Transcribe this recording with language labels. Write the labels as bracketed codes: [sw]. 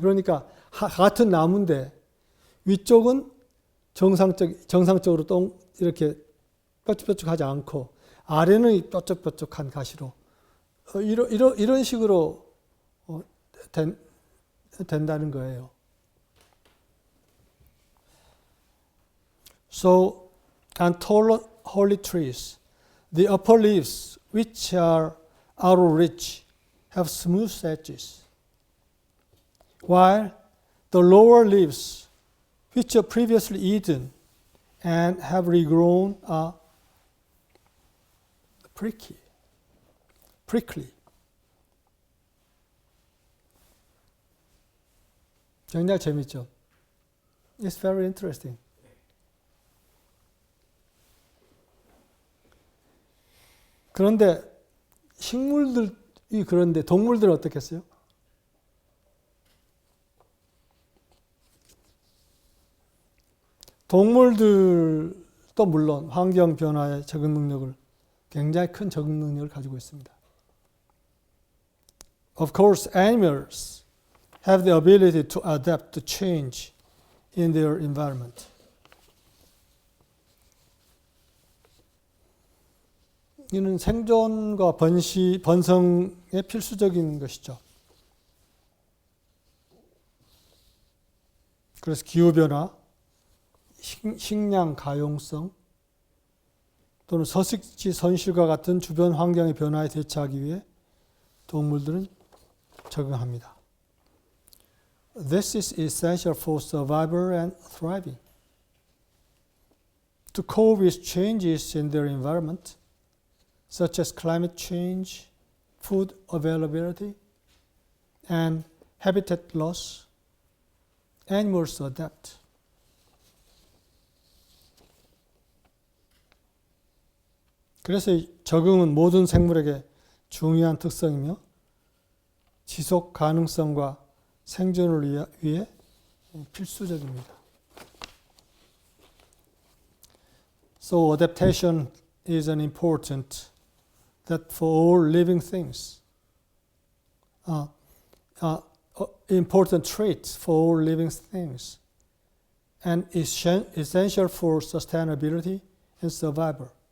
[ko] 그러니까 같은 나무인데 위쪽은 정상적으로 이렇게 뾰족뾰족하지 않고 아래는 뾰족뾰족한 가시로 이런 식으로 된다는 거예요. [en] So, on tall holly trees, the upper leaves, which are arrow ridge, have smooth edges, while the lower leaves, which are previously eaten and have regrown, are prickly. [ko] 굉장히 재밌죠? [en] It's very interesting. [ko] 그런데 식물들이 그런데 동물들은 어떻겠어요? 동물들도 물론 환경 변화에 적응 능력을 굉장히 큰 적응 능력을 가지고 있습니다. [en] Of course, animals have the ability to adapt to change in their environment. [ko] 이는 생존과 번성에 필수적인 것이죠. 그래서 기후변화, 식량 가용성 또는 서식지 손실과 같은 주변 환경의 변화에 대처하기 위해 동물들은 적응합니다. [en] This is essential for survival and thriving. To cope with changes in their environment, such as climate change, food availability, and habitat loss, animals adapt. [ko] 그래서 적응은 모든 생물에게 중요한 특성이며 지속 가능성과 생존을 위해 필수적입니다. [en] So adaptation is an important that for all living things, important trait for all living things, and essential for sustainability and survival.